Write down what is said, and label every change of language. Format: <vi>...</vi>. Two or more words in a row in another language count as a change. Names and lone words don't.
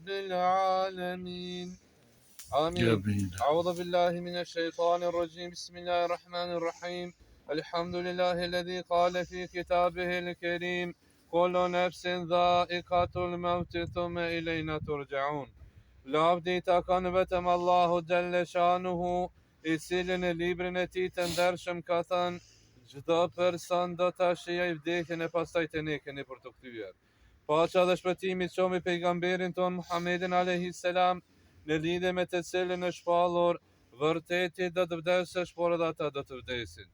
<ar>العالمين آمين أعوذ بالله من الشيطان الرجيم بسم الله الرحمن الرحيم الحمد لله الذي قال في كتابه الكريم كل نفس ذائقة الموت ثم إلينا ترجعون</ar> <sq>Lavdi takon vetëm Allahu Gjelle Shanuhu, I cili në librin e tij të ndershëm ka thënë, çdo person do ta shijojë vdekjen e pastaj të ne keni për të kthyer. Paqja dhe shpëtimi qomi pejgamberin ton Muhammedin</sq> <ar>عليه السلام,</ar> <sq>në lidhje me të cilën është shpallur, vërteti do të vdesësh, por edhe ata do të vdesin.</sq>